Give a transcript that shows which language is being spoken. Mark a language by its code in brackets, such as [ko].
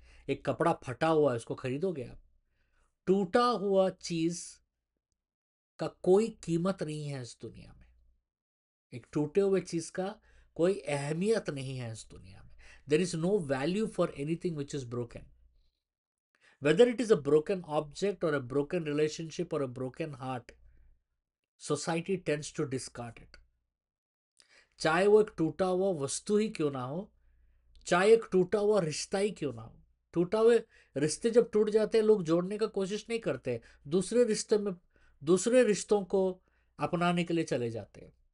[hi] एक कपड़ा फटा हुआ है उसको खरीदोगे आप? टूटा हुआ चीज का कोई कीमत नहीं है इस दुनिया में। एक टूटे हुए चीज का कोई अहमियत नहीं है इस दुनिया में। [en] There is no value for anything which is broken. Whether it is a broken object or a broken relationship or a broken heart, society tends to discard it. [hi] चाहे वो एक टूटा हुआ वस्तु ही क्यों ना हो, चाहे एक टूटा हुआ रिश्ता ही क्यों ना हो। टूटा हुए रिश्ते जब टूट जाते हैं, लोग जोड़ने का कोशिश नहीं करते, दूसरे रिश्ते में, दूसरे रिश्तों को अपनाने के लिए चले जाते हैं।